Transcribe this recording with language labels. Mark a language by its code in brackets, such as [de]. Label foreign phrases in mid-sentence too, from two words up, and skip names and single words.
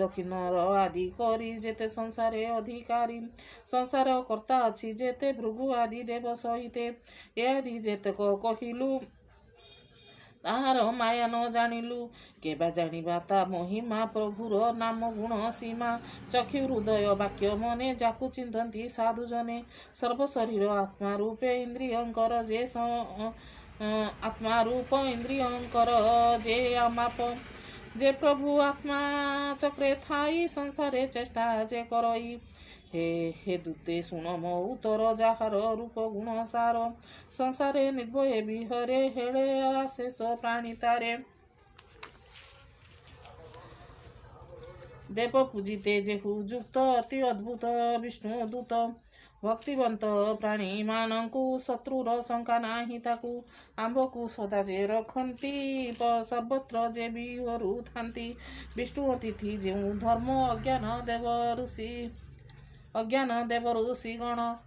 [or] କିନ୍ନର ଆଦି କରି ଯେତେ ସଂସାରେ ଅଧିକାରୀ ସଂସାର କର୍ତ୍ତା ଅଛି ଯେତେ ଭୃଗୁ ଆଦି ଦେବ ସହିତେ ଏ ଆଦି ଯେତେକ କହିଲୁ ତାହାର ମାୟା ନ ଜାଣିଲୁ କେବା ଜାଣିବା ତା ମହିମା ପ୍ରଭୁର ନାମ ଗୁଣ ସୀମା ଚକ୍ଷୁ ହୃଦୟ ବାକ୍ୟ ମନେ ଯାକୁ ଚିନ୍ତନ୍ତି ସାଧୁ ଜନେ ସର୍ବ ଶରୀର ଆତ୍ମା ରୂପେ ଇନ୍ଦ୍ରିୟଙ୍କର ଯେ ମାପ ଯେ ପ୍ରଭୁ ଆତ୍ମା ଚକ୍ରେ ଥାଇ ସଂସାରେ ଚେଷ୍ଟା ଯେ କରଇ ହେ ଦୂତେ ଶୁଣ ମୋ ଉତ୍ତର ଯାହାର ରୂପ ଗୁଣ ସାର ସଂସାରେ ନିର୍ଭୟ ବିହରେ ହେଳେ ଆଶେଷ ପ୍ରାଣୀ ତାରେ ଦେବ ପୂଜିତେ ଯେହୁ ଯୁକ୍ତ ଅତି ଅଦ୍ଭୁତ ବିଷ୍ଣୁ ଦୂତ ଭକ୍ତିବନ୍ତ ପ୍ରାଣୀମାନଙ୍କୁ ଶତ୍ରୁର ଶଙ୍କା ନାହିଁ ତାକୁ ଆମ୍ଭକୁ ସଦା ଯେ ରଖନ୍ତି ସର୍ବତ୍ର ଯେ ବିହରୁଥାନ୍ତି ବିଷ୍ଣୁ ଅତିଥି ଯେଉଁ ଧର୍ମ ଅଜ୍ଞାନ ଦେବ ଋଷି ଗଣ